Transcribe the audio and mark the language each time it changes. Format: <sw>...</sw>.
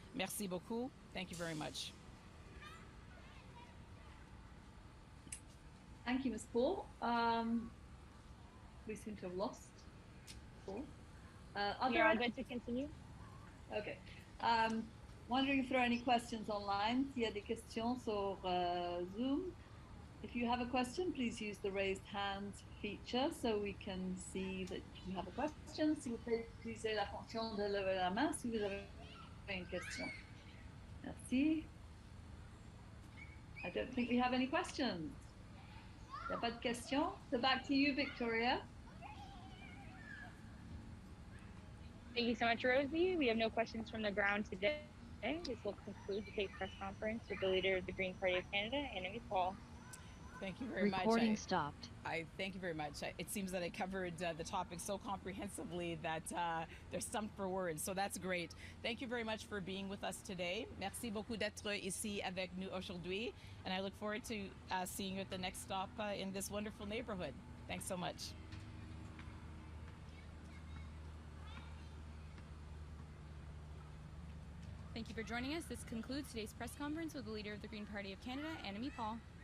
<fr>Merci beaucoup.</fr> <en>Thank you very much. Thank you, Ms. Paul. We seem to have lost Paul. You're all good to continue? Okay. Wondering if there are any questions online.</en> <fr>S'il y a des questions sur Zoom.</fr> <en>If you have a question, please use the raised hands feature so we can see that you have a question.</en> <fr>S'il vous plaît, utilisez la fonction de lever la main si vous avez une question. Merci.</fr> <en>I don't think we have any questions.</en> <fr>Il n'y a pas de questions.</fr> <en>So back to you, Victoria. Thank you so much, Rosie. We have no questions from the ground today. This will conclude today's press conference with the leader of the Green Party of Canada, Annamie Paul. Thank you very much. Recording stopped. Thank you very much. It seems that I covered the topic so comprehensively that they're stumped for words. So that's great. Thank you very much for being with us today.</en> <fr>Merci beaucoup d'être ici avec nous aujourd'hui.</fr> <en>And I look forward to seeing you at the next stop in this wonderful neighborhood. Thanks so much. Thank you for joining us. This concludes today's press conference with the leader of the Green Party of Canada, Annamie Paul.</en>